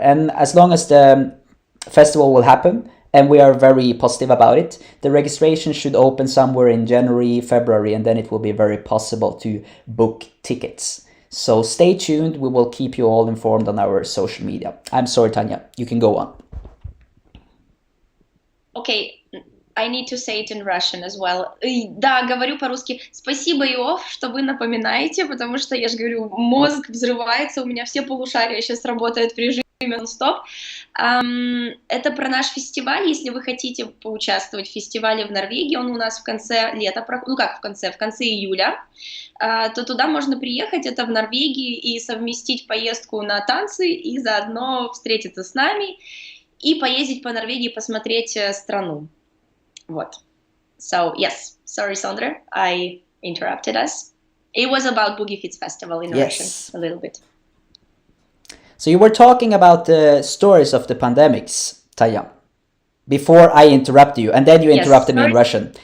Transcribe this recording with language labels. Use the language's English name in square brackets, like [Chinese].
[English] And as long as the festival will happen, and we are very positive about it, the registration should open somewhere in January, February, and then it will be very possible to book tickets. So stay tuned. We will keep you all informed on our social media. I'm sorry, Tanya. You can go on. Okay, I need to say it in Russian as well. [Russian] Да, говорю по-русски. Спасибо, Иов, что вы напоминаете, потому что, я же говорю, мозг взрывается, у меня все полушария сейчас работают в режиме нон-стоп. Это про наш фестиваль. Если вы хотите поучаствовать в фестивале в Норвегии, он у нас в конце лета, ну как в конце июля, то туда можно приехать, это в Норвегии, и совместить поездку на танцы, и заодно встретиться с нами, и поездить по Норвегии, посмотреть страну. Вот. [English] So, yes, sorry, Sondre, I interrupted us. It was about Boogie Feeds Festival in Russian, a little bit. So you were talking about the stories of the pandemics, Tanya, before I interrupt you, and then you interrupted me in Russian.